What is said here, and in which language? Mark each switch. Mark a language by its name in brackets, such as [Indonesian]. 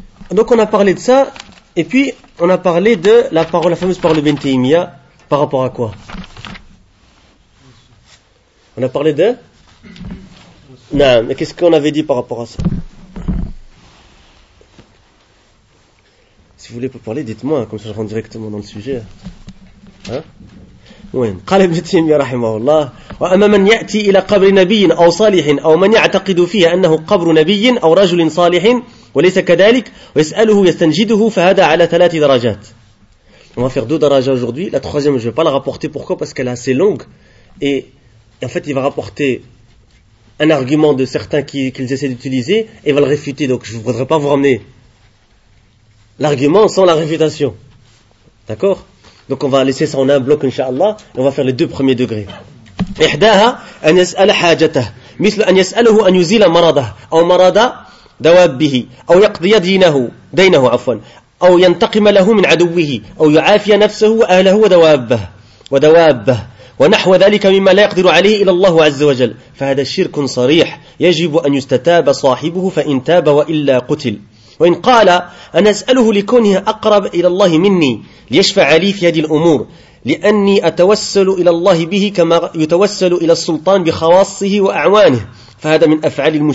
[French] Donc, on a parlé de ça, et puis, on a parlé de la parole, la fameuse parole de Ibn Taymiyyah, par rapport à quoi? On a parlé de? Non, mais qu'est-ce qu'on avait dit par rapport à ça? Si vous voulez parler, dites-moi, comme ça je rentre directement dans le sujet. Hein? [Arabic] وين قال ابن تيمية رحمه الله وأما من يأتي إلى قبر نبي أو صالح أو من يعتقد فيها أنه قبر نبي أو رجل صالح وليس كذلك ويسأله يستنجده فهذا على ثلاث درجات [French] On va faire deux darajas aujourd'hui. La troisième, je ne vais pas la rapporter. Pourquoi? Parce qu'elle est assez longue. Et en fait, il va rapporter un argument de certains qu'ils essaient d'utiliser et va le réfuter. Donc, je ne voudrais pas vous ramener l'argument sans la réfutation. D'accord? Donc, on va laisser ça en un bloc, Inch'Allah. Et on va faire les deux premiers degrés. [Arabic] إحداها أن يسأل حاجته مثل أن يسأله أن يزيل مرضه أو مرض دوابه أو يقضي دينه عفوا أو ينتقم له من عدوه أو يعافي نفسه وأهله ودوابه ونحو ذلك مما لا يقدر عليه إلا الله عز وجل فهذا شرك صريح يجب أن يستتاب صاحبه فإن تاب وإلا قتل وإن قال أن أسأله لكونه أقرب إلى الله مني ليشفع لي في هذه الأمور لأني أتوسل إلى الله به كما يتوسل إلى السلطان بخواصه وأعوانه فهذا من أفعال